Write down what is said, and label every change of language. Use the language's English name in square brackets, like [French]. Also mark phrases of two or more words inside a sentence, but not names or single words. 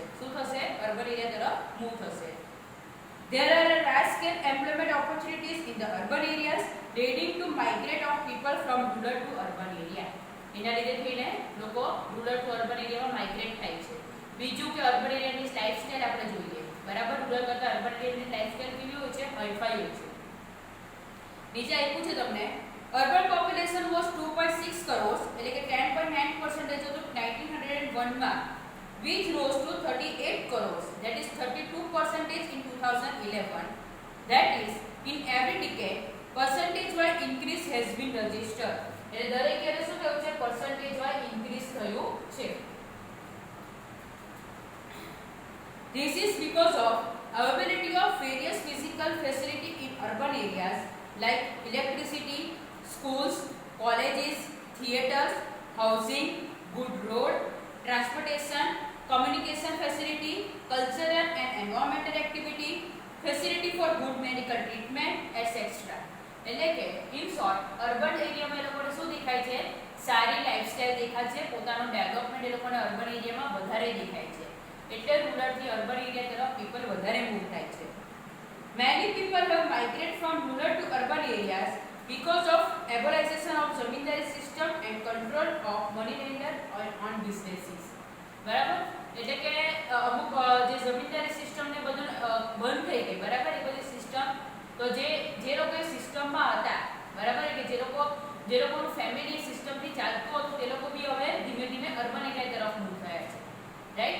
[Gujarati] શું થશે, [English] urban area [Gujarati] તરફ મૂવ થશે. [English] There are large-scale employment opportunities in the urban areas, leading to migrate of people from rural to urban area. [Gujarati] એના લીધે થઈને લોકો [English] rural to urban [Gujarati] એરિયામાં માઇગ્રેટ થાય છે. બીજું કે અર્બન એરિયાની લાઇફસ્ટાઇલ આપણે જોઈએ, બરાબર. રૂરલ કરતાં અર્બન એરિયાની લાઇફસ્ટાઇલ કેવી હોય છે, હાઈફાઈ હોય છે. નીચે આપ્યું છે તમને, [English] urban population was 2.6 crores, [Gujarati] એટલે કે 10.9% હતું 1901 માં, [English] which rose to 38 crores, that is 32% in 2011. That is, in every decade, percentage-wise increase has been registered. [Gujarati] એટલે દરેક યરે શું થયું છે, [English] percentage-wise increase [Gujarati] થયું છે. [English] This is because of availability of various physical facility in urban areas like electricity, schools, colleges, theaters, housing, good road, transportation, communication facility, cultural and environmental activity, facility for good medical treatment, etc. [Gujarati] એટલે કે [English] in short [Gujarati] અર્બન એરિયામાં એ લોકોને શું દેખાય છે, સારી લાઇફસ્ટાઇલ દેખાય છે, પોતાનું ડેવલપમેન્ટ એ લોકોને અર્બન એરિયામાં વધારે દેખાય છે. એટલે રૂરલથી [English] urban area [Gujarati] તરફ પીપલ વધારે મૂવ થાય છે. [English] Many people have migrated from rural to urban areas because of abolition of zamindari system and control of money lender on businesses. [Gujarati] બરાબર. એટલે કે અમુક જે જમીનદારી સિસ્ટમ ને બધું બંધ થઈ ગઈ, બરાબર. એ બધી સિસ્ટમ તો જે લોકો સિસ્ટમમાં હતા, બરાબર, કે જે લોકોનું ફેમિલી સિસ્ટમથી ચાલતું હતું, તે લોકો બી હવે ધીમે ધીમે [English] urban area [Gujarati] તરફ મૂવ થયા છે, રાઈટ.